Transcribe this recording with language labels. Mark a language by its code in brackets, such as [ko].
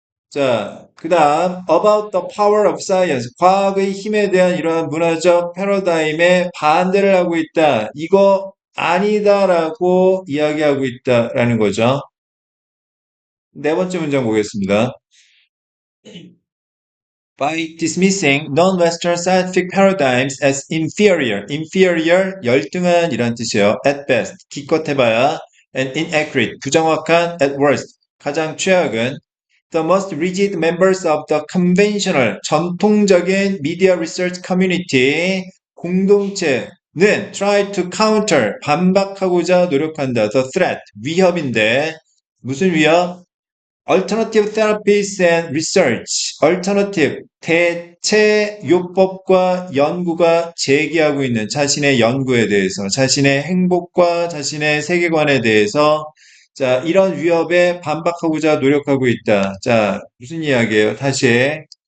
[ko] 자, 그 다음 [en] about the power of science, [ko] 과학의 힘에 대한 이러한 문화적 패러다임에 반대를 하고 있다. 이거 아니다라고 이야기하고 있다라는 거죠. 네 번째 문장 보겠습니다. [en] By dismissing non-Western scientific paradigms as inferior, inferior [ko] 열등한이란 뜻이에요. [en] At best, [ko] 기껏해봐야, [en] and inaccurate, [ko] 부정확한 [en] at worst, [ko] 가장 최악은 [en] the most rigid members of the conventional, [ko] 전통적인 [en] media research community [ko] 공동체는 [en] try to counter, [ko] 반박하고자 노력한다. [en] The threat, [ko] 위협인데 무슨 위협? [en] Alternative therapies and research. [ko] Alternative, 대체 요법과 연구가 제기하고 있는 자신의 연구에 대해서, 자신의 행복과 자신의 세계관에 대해서, 자, 이런 위협에 반박하고자 노력하고 있다. 자, 무슨 이야기예요? 다시.